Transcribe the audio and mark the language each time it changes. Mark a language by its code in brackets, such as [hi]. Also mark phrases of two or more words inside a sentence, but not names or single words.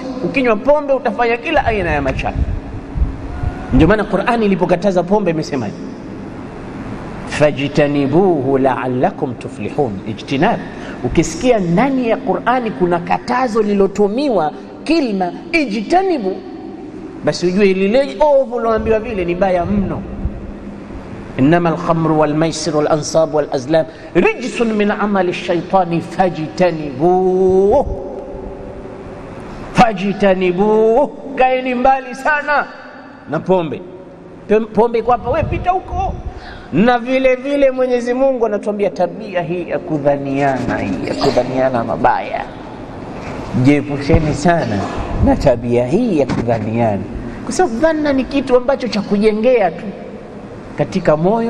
[sw] Ukinywa pombe utafanya kila aina ya machafu. Ndio maana Qur'ani ilipokataza pombe imesema [ar] فاجتنبوه لعلكم تفلحون. [sw] Ijtinab, ukisikia ndani ya Qur'ani kuna katazo lilotumiwa kilma ijtanibu, basi ujue lile ovu loambiwa vile ni baya mno. [ar] إنما الخمر والميسر والأنصاب والأزلام رجس من عمل الشيطان فاجتنبوه فاجتنبوه. [sw] kaeni mbali sana na pombe. Pombe kwa hapa, wewe pita huko. Na vile vile Mwenyezi Mungu anatuambia tabia hii ya kudhaniana mabaya, jepusheni sana na tabia hii ya kudhaniana, kwa sababu dhana ni kitu ambacho cha kujengea tu katika moyo.